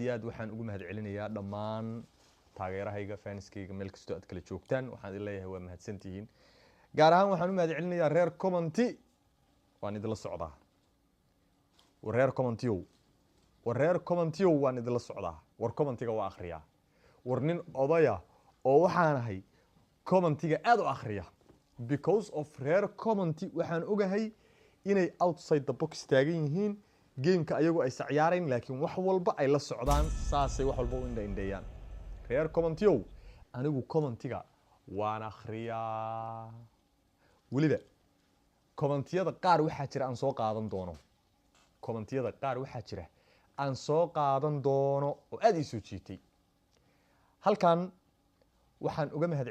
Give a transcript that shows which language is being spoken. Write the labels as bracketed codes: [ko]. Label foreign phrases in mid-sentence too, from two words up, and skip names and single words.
[so] iyo aad waxaan ugu mahad celinayaa dhammaan taageerahayga fanskayga meel kastoo aad kala joogtaan waxaan idin leeyahay waa mahadsantihiin gaar ahaan waxaan u mahad celinayaa reer commenti waan idin la socdaa reer commenti waan idin la socdaa war commentiga waa akhriyaa war nin odaya oo waxaan ahay commentiga aad u akhriya [en] because of [so] reer commenti waxaan ogahay inay [en] outside the box [so] taagan yihiin gameka ayagu ay ciyaareen laakiin wax walba ay la socdaan saasay wax walba u indheeyaan reer commentiyo anigu commentiga waan akhriyaa waliba commentiyada qaar waxa jira aan soo qaadan doono commentiyada qaar waxa jira aan soo qaadan doono oo aad ii soo jiitay halkan waxaan uga mahad